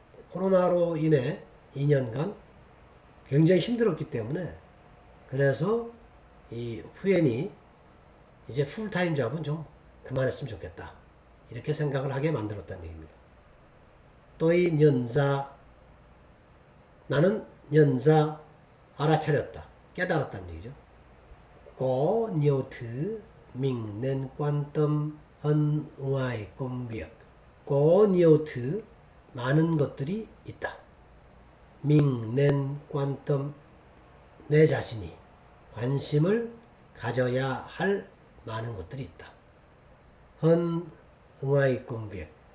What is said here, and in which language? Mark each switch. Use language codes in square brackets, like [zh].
[ko] 코로나로 인해 2년간 굉장히 힘들었기 때문에 그래서 이 후엔이 이제 풀타임 잡은 좀 그만했으면 좋겠다. 이렇게 생각을 하게 만들었다는 얘기입니다. 또이 연사 나는 연사 알아차렸다. 깨달았다는 얘기죠. [vi] Có nhiều thứ mình nên quan tâm hơn ngoài công việc. Có nhiều thứ [ko] 많은 것들이 있다. [vi] mình nên quan tâm [ko] 내 자신이 관심을 가져야 할 많은 것들이 있다. [vi] hơn ngoài công việc.